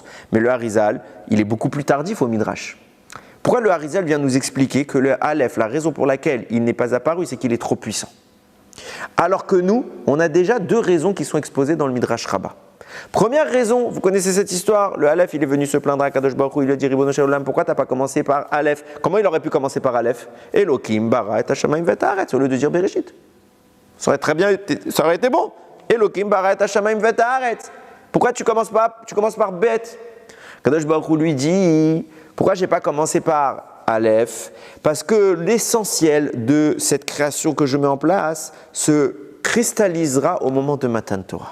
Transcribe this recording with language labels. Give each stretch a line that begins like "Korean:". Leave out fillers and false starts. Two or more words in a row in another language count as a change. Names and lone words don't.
French: Mais le Harizal, il est beaucoup plus tardif au Midrash. Pourquoi le Harizal vient nous expliquer que le Aleph, la raison pour laquelle il n'est pas apparu, c'est qu'il est trop puissant. Alors que nous, on a déjà 2 raisons qui sont exposées dans le Midrash Rabbah. Première raison, vous connaissez cette histoire, le Aleph, il est venu se plaindre à
Hebrew: קדוש ברוך הוא,
French: il lui a dit
Hebrew: ריבונו של עולם,
French: pourquoi tu n'as pas commencé par Aleph? Comment il aurait pu commencer par Aleph?
Hebrew: אלוקים, ברא, את השמים, והארץ,
French: au lieu de dire Bereshit. Ça aurait été bon.
Hebrew: אלוקים, ברא, את השמים, והארץ.
French: Pourquoi tu commences par Bet?
Hebrew: קדוש ברוך הוא
French: lui dit, pourquoi je n'ai pas commencé par Aleph? Parce que l'essentiel de cette création que je mets en place se cristallisera au moment de
Hebrew: מתן תורה.